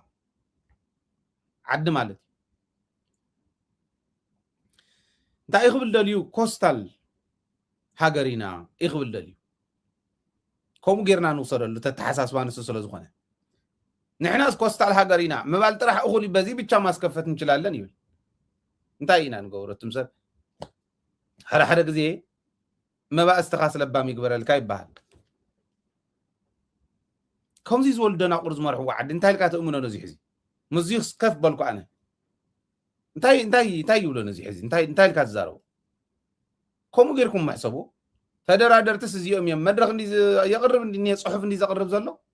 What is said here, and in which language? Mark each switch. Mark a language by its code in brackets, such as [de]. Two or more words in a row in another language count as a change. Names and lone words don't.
[ti] ዓዲ ማለት እዩ እንታይ ይኽብል ደልዩ ኮስታል ሃገሪና ይኽብል ደልዩ ከምኡ ጌርና ንውሰደሉ ተተሓሳስባ ንሱ ስለ ዝኾነ ንሕናስ ኮስታል ሃገሪና ምባል ጥራሕ እኹል [am] በዚ ብቻ ማስከፈት እንችላለን [ti] ይብል እንታይ ኢና ንገብሮ እቱም ሰብ ሓደ ግዜ መባእስትኻ ስለባም ይግበረልካ ይበሃል ከምዚ ዝበሉ ደናቁር ዝመርሕዎ ዓዲ እንታይ ኢልካ ትእምኖ ነዚ ሕዚ ምዚኽ ከፍ በልኩ ኣነ እንታይ ይብሎ ነዚ ሕዚ እንታይ ኢልካ ትዛረቡ ከምኡ ጌርኩም ማሕሰቡ ተደራደርትስ እዚኦም እዮም መድረክ የቕርብ እንዲ ፅሑፍ እንዲ ዘቕርብ ዘሎ